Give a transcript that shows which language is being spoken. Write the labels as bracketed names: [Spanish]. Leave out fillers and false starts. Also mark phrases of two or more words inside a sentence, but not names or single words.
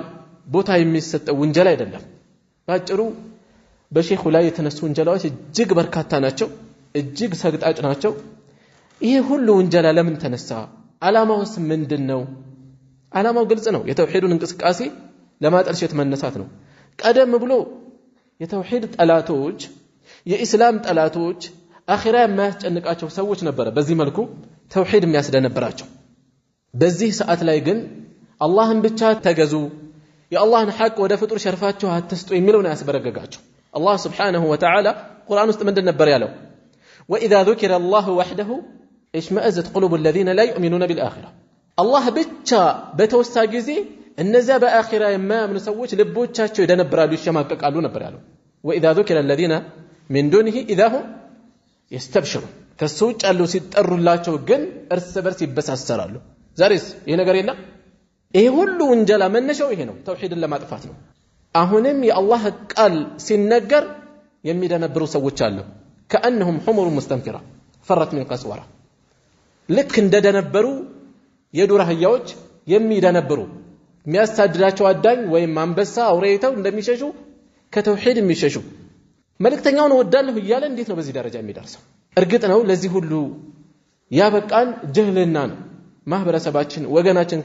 [Amharic] ቦታ የሚሰጠው ወንጀል አይደለም ባጭሩ በሼኹ ላይ የተነሱ ወንጀላዎች እጅግ በርካታ ናቸው እጅግ ሰግጣጭ ናቸው ይሄ ሁሉ ወንጀላ ለምን ተነሳ ዓላማውስ ምንድነው ዓላማው ግልጽ ነው የተውሂዱን እንቅስቃሴ ለማጠልሸት መነሳት ነው ቀደም ብሎ የተውሂድ ጠላቶች የኢስላም ጠላቶች አኺራ የማያስጨንቃቸው ሰዎች ነበር በዚህ መልኩ ተውሂድ የሚያስደነብራቸው በዚህ ሰዓት ላይ ግን አላህን ብቻ ተገዙ የአላህን ሐቅ ወደ ፍጡር ሸርፋችሁ አትስጡ የሚለው ነው ያስበረገጋቸው አላህ [Arabic] سبحانه وتعالى [Amharic] ቁርአን ውስጥ ምንድን ነበር ያለው [Arabic] وإذا ذكر الله وحده اشمئزت قلوب الذين لا يؤمنون بالآخرة [Amharic] الله ብቻ በተወሳ ጊዜ እነዚያ በአኺራ የማያምኑ ሰዎች ልቦቻቸው ይደነብራሉ ይሸማቀቃሉ ነበር ያለው [Arabic] وإذا ذكر الذين من دونه إذا هم يستبشرون [Amharic] ከሱ ውጭ ያሉ ሲጠሩላቸው ግን እርስ በርስ ይበሳሰራሉ ዛሬስ ይሄ ነገር የለም ይሄ ሁሉ ወንጀላ መነሻው ይሄ ነው ተውሂድን ለማጥፋት ነው አሁንም የአላህ ቃል ሲነገር የሚደነብሩ ሰዎች አሉ [Arabic] كأنهم حمر مستنفرة فرت من قسورة [Amharic] ልክ እንደደነበሩ የዱር አህያዎች የሚደነብሩ የሚያሳድዳቸው አዳኝ ወይም አንበሳ አውሬተው እንደሚሸሹ ከተውሂድ የሚሸሹ መልእክተኛውን ወዳለሁ ይያለ እንዴት ነው በዚህ ደረጃ የሚደርሰው እርግጥ ነው ለዚህ ሁሉ ያበቃን ጀህልና ነው ማህበረሰባችን ወገናችን